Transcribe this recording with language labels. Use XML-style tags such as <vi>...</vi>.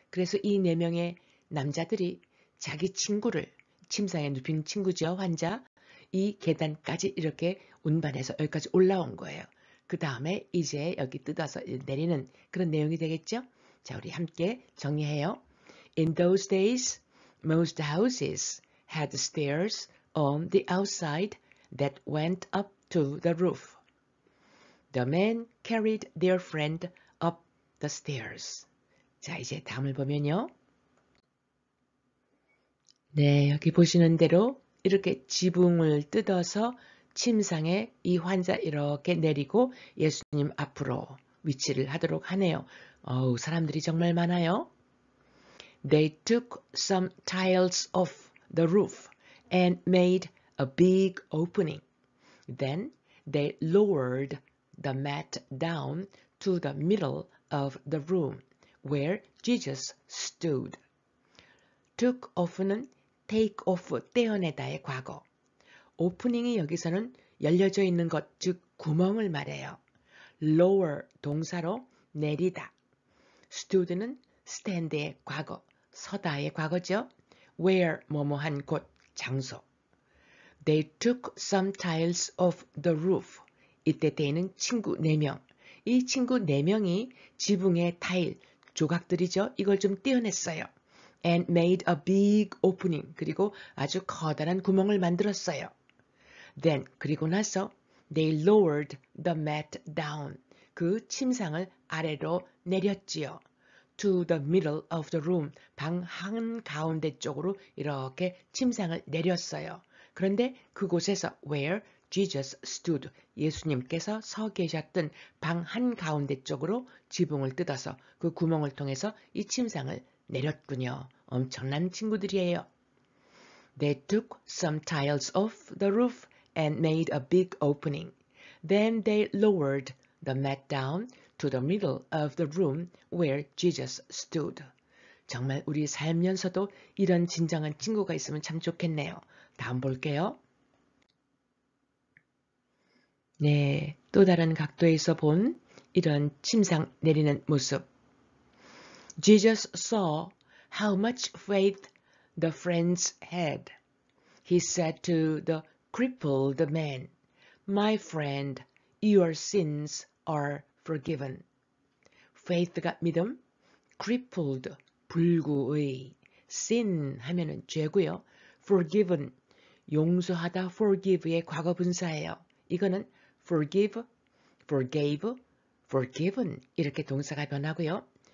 <ko>그래서 이 4명의 남자들이 자기 친구를, 침상에 눕힌 친구죠, 환자. 이 계단까지 이렇게 운반해서 여기까지 올라온 거예요. 그 다음에 이제 여기 뜯어서 내리는 그런 내용이 되겠죠? 자, 우리 함께 정리해요.</ko> <en>In those days, most houses had stairs on the outside that went up to the roof. The men carried their friend up the stairs.</en> <ko>자, 이제 다음을 보면요. 네, 여기 보시는 대로 이렇게 지붕을 뜯어서 침상에 이 환자 이렇게 내리고 예수님 앞으로 위치를 하도록 하네요. 사람들이 정말 많아요.</ko> <en>They took some tiles off the roof and made a big opening. Then they lowered the mat down to the middle of the room where Jesus stood. took off는 take off,</en> <ko>떼어내다의 과거. 오프닝이 여기서는 열려져 있는 것, 즉 구멍을 말해요. lower, 동사로 내리다. stood는 stand의 과거, 서다의 과거죠. where, 뭐뭐한 곳, 장소.</ko> <en>They took some tiles off the roof.</en> <ko>이때 they는 친구 4명. 이 친구 4명이 지붕의 타일, 조각들이죠. 이걸 좀 떼어냈어요.</ko> <en>And made a big opening.</en> <ko>그리고 아주 커다란 구멍을 만들었어요.</ko> <en>Then,</en> <ko>그리고 나서</ko> <en>they lowered the mat down.</en> <ko>그 침상을 아래로 내렸지요.</ko> <en>To the middle of the room.</en> <ko>방 한가운데 쪽으로 이렇게 침상을 내렸어요. 그런데 그곳에서</ko> <en>where Jesus stood,</en> <ko>예수님께서 서 계셨던 방 한가운데 쪽으로 지붕을 뜯어서 그 구멍을 통해서 이 침상을 내렸군요. 엄청난 친구들이에요.</ko> <en>They took some tiles off the roof and made a big opening. Then they lowered the mat down to the middle of the room where Jesus stood.</en> <ko>정말 우리 살면서도 이런 진정한 친구가 있으면 참 좋겠네요. 다음 볼게요. 네, 또 다른 각도에서 본 이런 침상 내리는 모습.</ko> <en>Jesus saw how much faith the friends had. He said to the crippled man, My friend, your sins are forgiven.</en> <ko>faith가 믿음, crippled, 불구의, sin 하면은 죄고요. forgiven, 용서하다, forgive의 과거 분사예요. 이거는 forgive, forgave, forgiven 이렇게 동사가 변하고요.</ko>